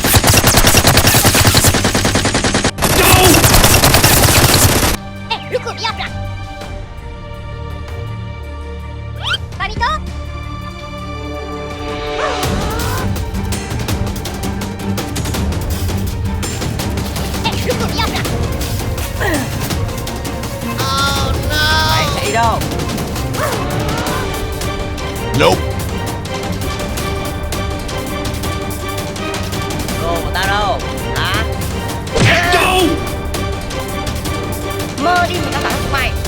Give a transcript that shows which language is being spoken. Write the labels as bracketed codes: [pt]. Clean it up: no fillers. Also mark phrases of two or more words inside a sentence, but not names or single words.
[fr] Le courrier à plat. Palito. Le courrier à plat. [en] Oh no. [vi] Mày thấy đâu? Nope. Đồ của tao đâu? Hả? Go! Mơ đi tao thắng chúng mày.